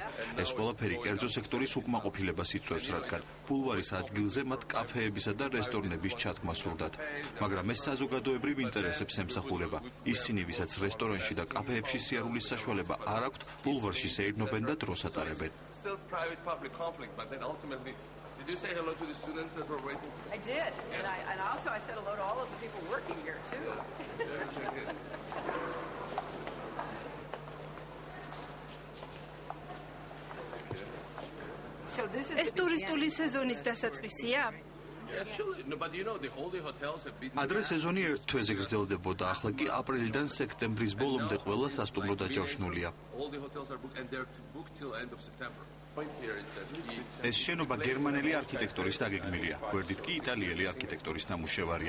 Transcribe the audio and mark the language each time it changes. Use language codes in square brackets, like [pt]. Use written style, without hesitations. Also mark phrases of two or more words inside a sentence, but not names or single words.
[ka] ეს ყველაფერი კერძო სექტორის უკმაყოფილებას იწვევს, რადგან ბულვარის ადგილზე მათ კაფეებისა და რესტორნების ჩათქმა სურდათ. მაგრამ ეს საზოგადოებრივ ინტერესებს ემსახურება. ისინი, ვისაც რესტორანში და კაფეებში სიარულის საშუალება არ აქვთ, ბულვარში სეირნობენ და დროს ატარებენ. [en] Did you say hello to the students that were waiting? I did, and also I said hello to all of the people working here too. So this is [ka] ეს ტურისტული სეზონის დასაწყისია? ადრე სეზონი ერთ თვეზე გრძელდებოდა, ახლა კი აპრილიდან სექტემბრის ბოლომდე ყველა სასტუმრო დაჯავშნულია. ეს შენობა გერმანელი არქიტექტორის დაგეგმილია, გვერდით კი იტალიელი არქიტექტორის ნამუშევარია.